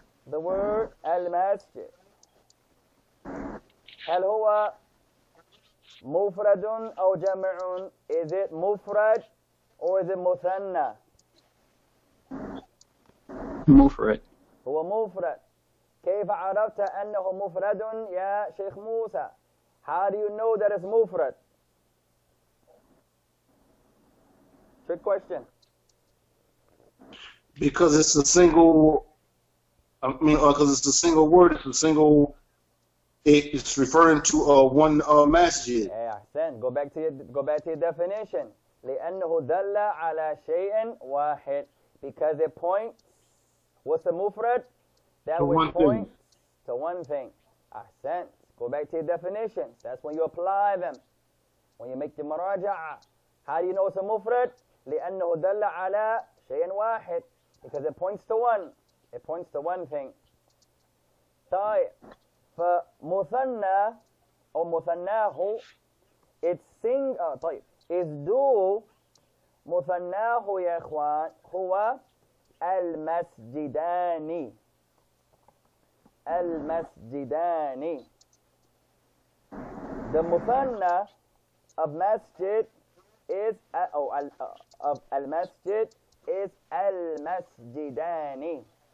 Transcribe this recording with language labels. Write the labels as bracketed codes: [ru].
[en] The word المسجد. [ar] هل هو مفرد أو جمع? [en] Is it مفرد or is it مثنى? [ar] مفرد. هو مفرد. كيف عرفت أنه مفرد يا شيخ موسى? [en] How do you know that it's مفرد? Trick question. Because it's a single, because it's a single word, it's a single, it's referring to one masjid. [ar] أحسن. [en] Go back to your definition. [ar] لأنه دل على شيء واحد. [en] Because it points, what's the mufrad? That which points to one thing. Ahsan. Go back to your definitions. That's when you apply them. When you make the muraja'a. How do you know it's a mufrad? [ar] لأنه دل على شيء واحد. [en] Because it points to one. It points to one thing. طيب. [ar] فمثنى أو مثناه, [en] it's [ar] طيب. [en] is dual. [ar] مثناه يا إخوان هو المسجدان. المسجدان. [en] The مثنى of masjid is of al-masjid is al-masjidani.